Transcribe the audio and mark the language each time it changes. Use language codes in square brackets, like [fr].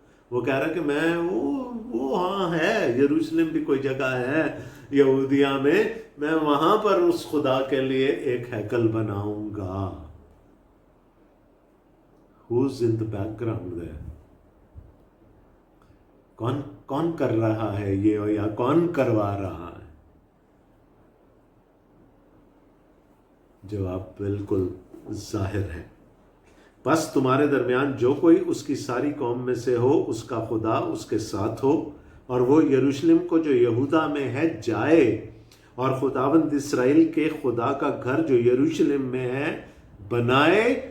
[ur] وہ کہہ رہا ہے کہ میں وہ ہاں ہے، یروشلم بھی کوئی جگہ ہے یہودیہ میں وہاں پر اس خدا کے لیے ایک ہیکل بناؤں گا. [en] Who's in the background there? [ur] کون کر رہا ہے یہ یا کون کروا رہا ہے؟ جواب بالکل ظاہر ہے. بس تمہارے درمیان جو کوئی اس کی ساری قوم میں سے ہو اس کا خدا اس کے ساتھ ہو اور وہ یروشلم کو جو یہودا میں ہے جائے اور خداوند اسرائیل کے خدا کا گھر جو یروشلم میں ہے بنائے.